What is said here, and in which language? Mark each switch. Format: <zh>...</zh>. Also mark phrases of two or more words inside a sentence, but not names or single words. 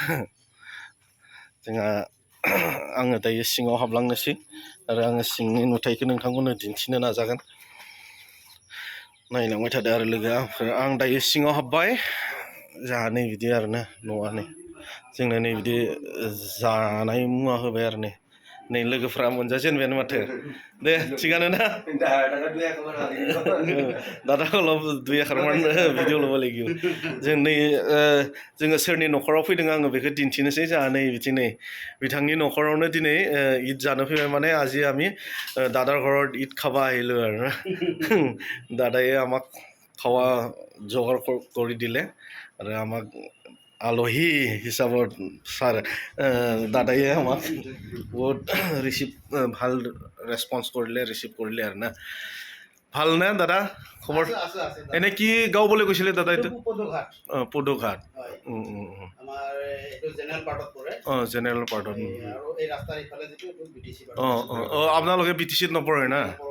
<brx>जोंहा आङो दायो सिङाव हाबलांनोसै आरो आङो सिंनि नुथायखौ नोंथांमोननो दिन्थिनो नाजागोन नायलांबाय थादो आरो लोगो आं दायो सिङाव हाबबाय जोंहा नै बिदि आरोना न'आ नै जोंनो नै बिदि जानाय मुवा होबाय आरो नै लोगोफ्रा मोनजाजेनबायानो माथो दे थिगानो ना दादा</brx> <as>অলপ দুই এখাৰমান ভিডিঅ' ল'ব লাগিব</as> <brx>जों नै जोङो सोरनि न'खराव फैदों आङो बेखौ दिन्थिनोसै जोंहा नै बिथिं नै बिथांनि न'खरावनो दिनै ঈদ जानो फैबाय</brx> <as>মানে আজি আমি দাদাৰ ঘৰত ঈদ খাব আহিলোঁ আৰু দাদায়ে আমাক খোৱা যোগাৰ কৰি দিলে আৰু আমাক আলহী হিচাপত দাদায়ে আমাক বহুত ভাল ৰেছপন্স ৰিচিভ কৰিলে আৰু না ভাল নে দাদা খবৰ এনে কি গাঁও বুলি কৈছিলে দাদা এইটো পদুঘাট জেনেৰেল পাৰ্টত আপোনালোকে বি টি চিত নপৰে না</as>